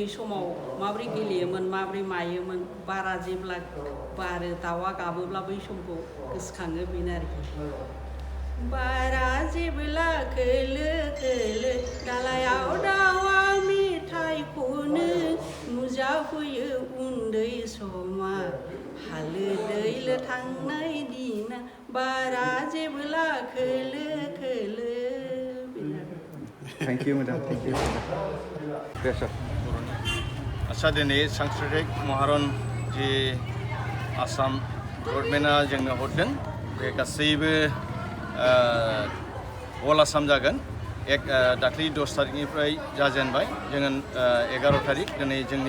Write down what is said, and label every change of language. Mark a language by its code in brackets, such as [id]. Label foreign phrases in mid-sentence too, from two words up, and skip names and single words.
[brx] समाव माब्रै गेलेयोमोन माब्रै मायोमोन बारा जेब्ला बारो दाउआ गाबोब्ला बै समखौ गोसोखाङो बेनो आरोखि बारा जेब्ला खोलो खोलो दालायाव दाउआ मेथाइ खनो नुजाफैयो उन्दै समा हालो दैलो थांनाय दिना बारा जेब्ला खोलो खोलो [en] thank you madam thank you [brx] आच्छा दिनै सांस्कृतिक महारन जि आसाम गभर्नमेन्टआ जोंनो हरदों बे गासैबो अल आसाम जागोन दाख्लै 10 तारिखनिफ्राय जाजेनबाय जोङो 11 तारिख दिनै जोंनि